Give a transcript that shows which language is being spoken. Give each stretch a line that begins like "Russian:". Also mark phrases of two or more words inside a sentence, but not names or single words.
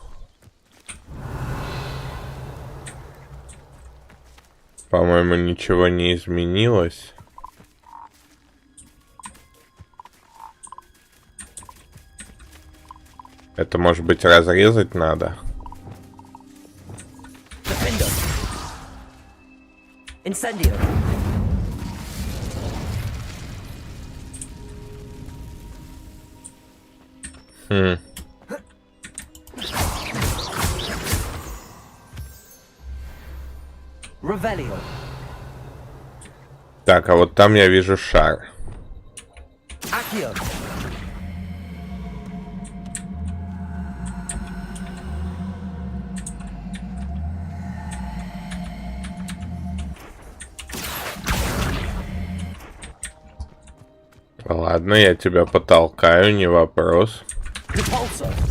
Russian: По-моему, ничего не изменилось. Это, может быть, разрезать надо? Incendio. Revelio. Так, а вот там я вижу шар. Accio. Ладно, я тебя потолкаю, не вопрос. Repulsor.